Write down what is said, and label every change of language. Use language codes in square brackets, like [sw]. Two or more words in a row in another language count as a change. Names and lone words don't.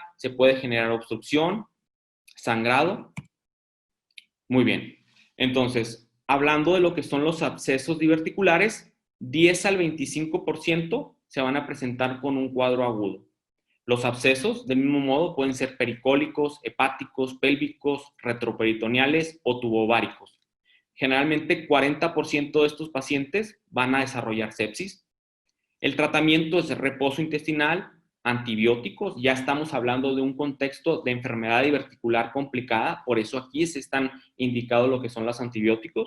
[es] Se puede generar obstrucción, sangrado. Muy bien. Entonces, hablando de lo que son los abscesos diverticulares, 10 al 25% se van a presentar con un cuadro agudo. Los abscesos, del mismo modo, pueden ser pericólicos, hepáticos, pélvicos, retroperitoneales o tubováricos. Generalmente, 40% de estos pacientes van a desarrollar sepsis. El tratamiento es reposo intestinal, antibióticos. Ya estamos hablando de un contexto de enfermedad diverticular complicada, por eso aquí se están indicados lo que son los antibióticos.